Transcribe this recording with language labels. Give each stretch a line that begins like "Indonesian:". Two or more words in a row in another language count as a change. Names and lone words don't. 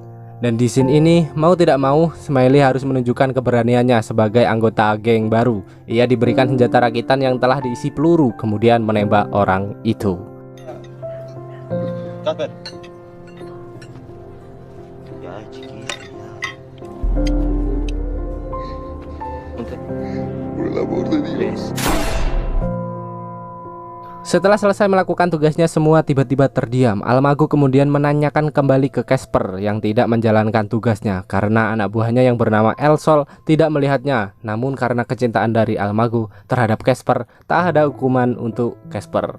Indonesian: Dan di scene ini, mau tidak mau, Smiley harus menunjukkan keberaniannya sebagai anggota geng baru. Ia diberikan senjata rakitan yang telah diisi peluru, kemudian menembak orang itu.
Spanish: Casper. Ya, chiquito. Por el amor de Dios.
Indonesian: Setelah selesai melakukan tugasnya, semua tiba-tiba terdiam. Almago kemudian menanyakan kembali ke Casper yang tidak menjalankan tugasnya karena anak buahnya yang bernama El Sol tidak melihatnya. Namun karena kecintaan dari Almago terhadap Casper, tak ada hukuman untuk Casper.